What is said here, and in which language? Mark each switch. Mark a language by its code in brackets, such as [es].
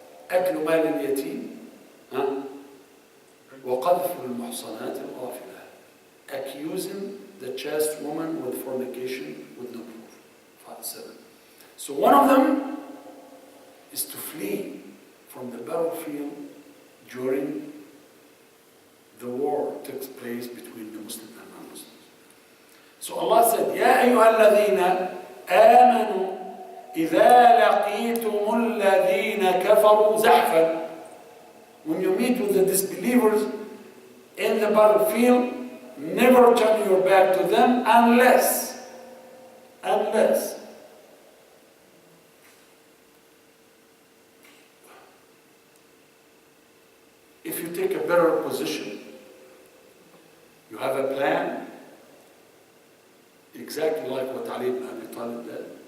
[ar] أكل مال اليتيم, وقذف المحصنات الغافلات, [en] accusing the chaste woman with fornication with no proof. 5, 7. So one of them is to flee from the battlefield during the war that takes place between the Muslims and non-Muslims. So Allah said, [ar] يا أيها الذين آمنوا إذا لقيتم الذين كفروا زحفا. [en] When you meet with the disbelievers in the battlefield, never turn your back to them unless if you take a better position, you have a plan, exactly like what Ali ibn Abi Talib did.